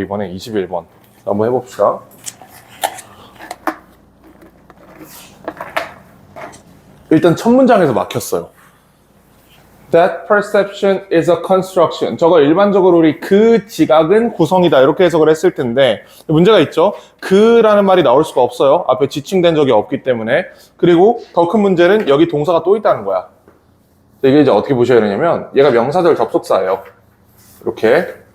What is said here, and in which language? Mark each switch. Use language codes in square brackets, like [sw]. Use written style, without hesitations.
[ko] 이번에 21번 한번 해봅시다. 일단 첫 문장에서 막혔어요. [en] That perception is a construction. [ko] 저거 일반적으로 우리 그 지각은 구성이다 이렇게 해석을 했을 텐데 문제가 있죠. 그라는 말이 나올 수가 없어요. 앞에 지칭된 적이 없기 때문에. 그리고 더 큰 문제는 여기 동사가 또 있다는 거야. 이게 이제 어떻게 보셔야 되냐면 얘가 명사절 접속사예요. 이렇게.